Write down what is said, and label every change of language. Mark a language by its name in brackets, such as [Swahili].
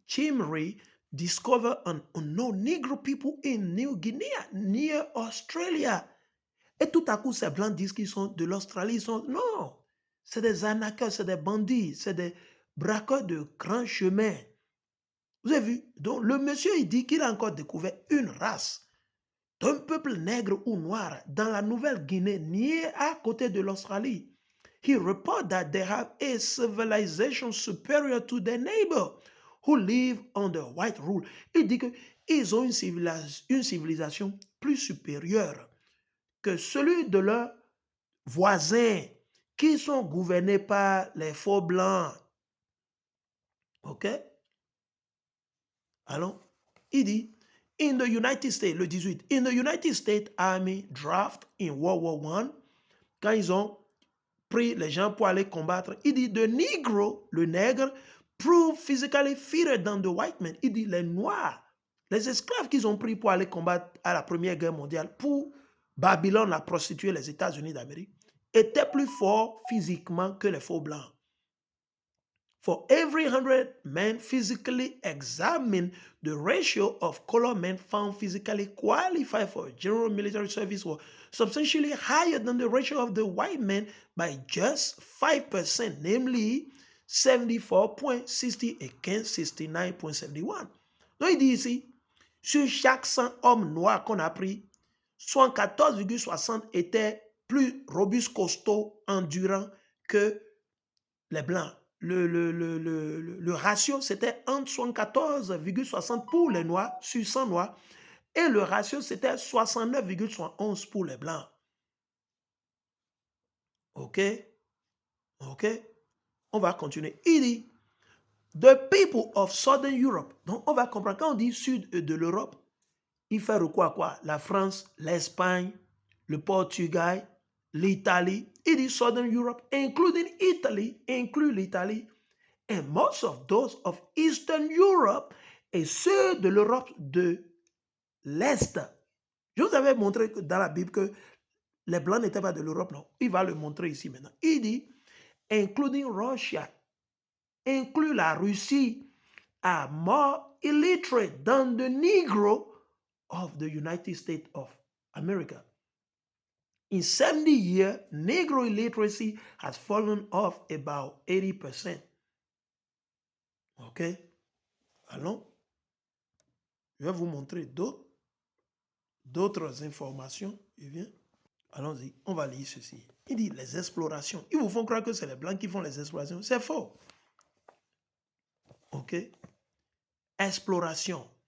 [English] Chimry discovered an unknown Negro people in New Guinea, near Australia. [French] Et tout à coup, ces blancs disent qu'ils sont de l'Australie. Non, c'est des arnaqueurs, c'est des bandits, c'est des braqueurs de grands chemins. Vous avez vu? Donc, le monsieur, il dit qu'il a encore découvert une race d'un peuple nègre ou noir dans la Nouvelle-Guinée, niée à côté de l'Australie. [English] He reported that they have a civilization superior to their neighbor who live under white rule. [French] Il dit qu'ils ont une civilisation plus supérieure que celui de leurs voisins qui sont gouvernés par les faux blancs. OK? Alors, il dit, [English] in the United States, [French] le 18, [English] in the United States Army draft in World War I, [French] quand ils ont pris les gens pour aller combattre, il dit, [English] the Negro, [French] le nègre, [English] prove physically fitter than the white man. [French] Il dit, les noirs, les esclaves qu'ils ont pris pour aller combattre à la Première Guerre mondiale, pour Babylone, la prostituée, les États-Unis d'Amérique, étaient plus forts physiquement que les faux blancs. [English] For every 100 men physically examined, the ratio of colored men found physically qualified for general military service was substantially higher than the ratio of the white men by just 5%, namely 74.60 against 69.71. [French] Donc il dit ici, sur chaque 100 hommes noirs qu'on a pris, 74,60 étaient plus robustes, costauds, endurants que les blancs. Le ratio, c'était entre 74,60 pour les noirs sur 100 noirs et le ratio, c'était 69,71 pour les blancs. OK? OK? On va continuer. Il dit, [English] the people of Southern Europe. [French] Donc, on va comprendre, quand on dit sud de l'Europe, il fait recours à quoi? La France, l'Espagne, le Portugal, l'Italie. Il dit [English] Southern Europe, including Italy, [French] inclut l'Italie. [English] And most of those of Eastern Europe [French] et ceux de l'Europe de l'Est. Je vous avais montré dans la Bible que les Blancs n'étaient pas de l'Europe, non. Il va le montrer ici maintenant. Il dit, [English] including Russia, [French] inclut la Russie, [English] are more illiterate than the Negro of the United States of America. In 70 years, Negro illiteracy has fallen off about 80%. [French] OK? Allons. Je vais vous montrer d'autres informations. Allons-y, on va lire ceci. Il dit les explorations. Ils vous font croire que c'est les Blancs qui font les explorations. C'est faux. OK? Exploration.